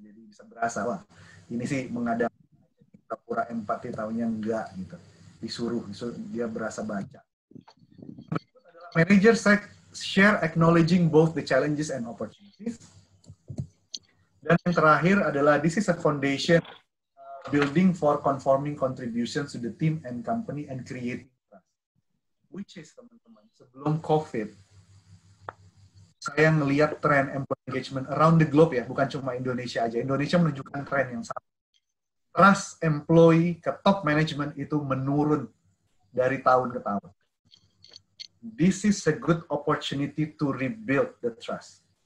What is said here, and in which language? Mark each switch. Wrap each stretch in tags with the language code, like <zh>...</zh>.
<id>Jadi bisa berasa, wah ini sih menghadapi pura-pura empati, taunya enggak gitu. Disuruh dia berasa baca.</id> <en>Manager share acknowledging both the challenges and opportunities.</en> <id>Dan yang terakhir adalah</id> <en>this is a foundation building for conforming contributions to the team and company and creating trust. Which is,</en> <id>teman-teman, sebelum COVID, saya ngelihat tren employee engagement</id> <en>around the globe</en> <id>ya, bukan cuma Indonesia aja. Indonesia menunjukkan tren yang sama. Trust employee ke top management itu menurun dari tahun ke tahun.</id> <en>This is a good opportunity to rebuild the trust.</en>